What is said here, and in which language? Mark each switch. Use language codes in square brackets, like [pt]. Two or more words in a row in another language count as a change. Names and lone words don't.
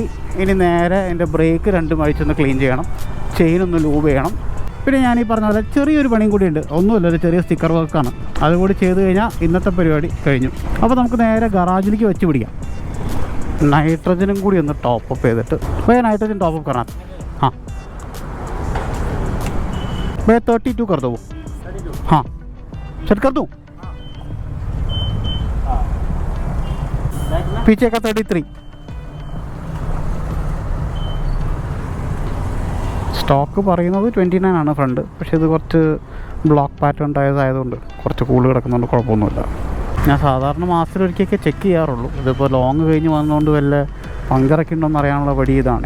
[ml] ഇനി നേരെ എൻ്റെ ബ്രേക്ക് 2 അഴിച്ചൊന്ന് ക്ലീൻ ചെയ്യണം. ചെയിനൊന്ന് ലൂബ് ചെയ്യണം. പിന്നെ ഞാൻ ഈ പറഞ്ഞ പോലെ ചെറിയൊരു പണിയും കൂടിയുണ്ട്. ഒന്നുമില്ല, ഒരു ചെറിയ സ്റ്റിക്കർ വർക്കാണ്. അതുകൂടി ചെയ്ത് കഴിഞ്ഞാൽ ഇന്നത്തെ പരിപാടി കഴിഞ്ഞു. അപ്പോൾ നമുക്ക് നേരെ ഗറാജിലേക്ക് വെച്ച് പിടിക്കാം. नाइट्रोजन കൂടി ഒന്ന് [en] top up [ml] ചെയ്തിട്ട് [hi] भैया नाइट्रोजन टॉप अप करना। हाँ भैया 32 कर दो वो। हाँ सेट कर दूँ। पीछे का 33 [ml] സ്റ്റോക്ക് പറയുന്നത് 29 ആണ് ഫ്രണ്ട്. പക്ഷേ ഇത് കുറച്ച് [en] block pattern tyres [ml] ആയതുകൊണ്ട് കുറച്ച് കൂള് കിടക്കുന്നുണ്ട്. കുഴപ്പമൊന്നുമില്ല. ഞാൻ സാധാരണ മാസത്തിലൊരിക്കലൊക്കെ ചെക്ക് ചെയ്യാറുള്ളൂ. ഇതിപ്പോൾ ലോങ് കഴിഞ്ഞ് വന്നുകൊണ്ട് വല്ല പഞ്ചറൊക്കെ ഉണ്ടോയെന്ന് അറിയാനുള്ള വഴി ഇതാണ്.